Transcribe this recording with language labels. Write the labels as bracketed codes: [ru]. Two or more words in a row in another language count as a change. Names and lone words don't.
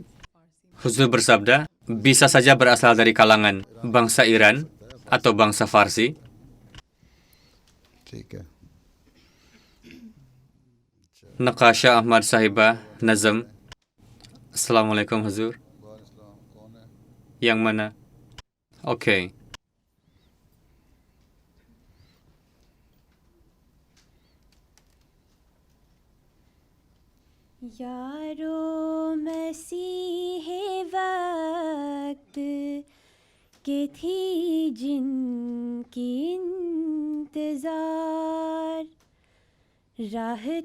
[id] Huzur bersabda, bisa saja berasal dari kalangan bangsa Iran atau bangsa Farsi. Nakasha Ahmad Sahibah, Nazam. Assalamualaikum Huzur. Yang mana? Oke. [ur] یارو مسیحے وقت کے تھی جن کی انتظار راہ